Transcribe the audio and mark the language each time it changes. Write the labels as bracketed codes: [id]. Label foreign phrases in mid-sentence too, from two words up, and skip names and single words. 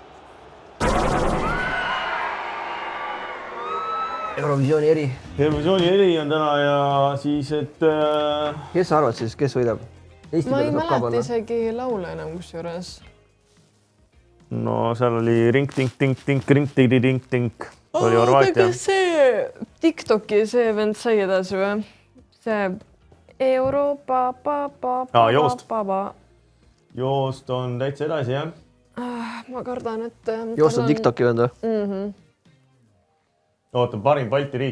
[et] Eurovisiooni eri. Eurovisiooni eri on täna ja siis, et... Kes sa arvad siis, kes võidab? Ma ei mäleta isegi laule enam kusjuures. No seal oli ring-tink-tink-tink-ring-tink-tink. Oli Horvaatia. Aga see TikToki see vend sai edasi või? See Euroopa Joost. Joost on täitsa edasi, jah? Ma kardan, et... Joost on TikToki vend või? Oota, parim Balti riik.